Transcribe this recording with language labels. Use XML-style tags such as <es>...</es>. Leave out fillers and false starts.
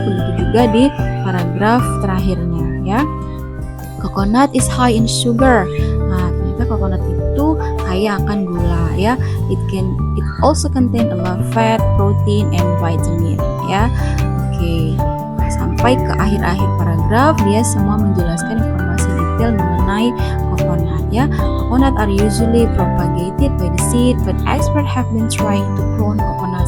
<id>Begitu juga di paragraf terakhirnya, ya.</id> <en>Coconut is high in sugar.</en> <id>Nah, ternyata coconut itu kaya akan gula, ya.</id> <en>It also contain a lot of fat, protein, and vitamin, ya.</en> <id>Oke, sampai ke akhir-akhir paragraf dia semua menjelaskan informasi detail mengenai coconut, ya.</id> <en>Coconut are usually propagated by the seed, but experts have been trying to clone coconut</en>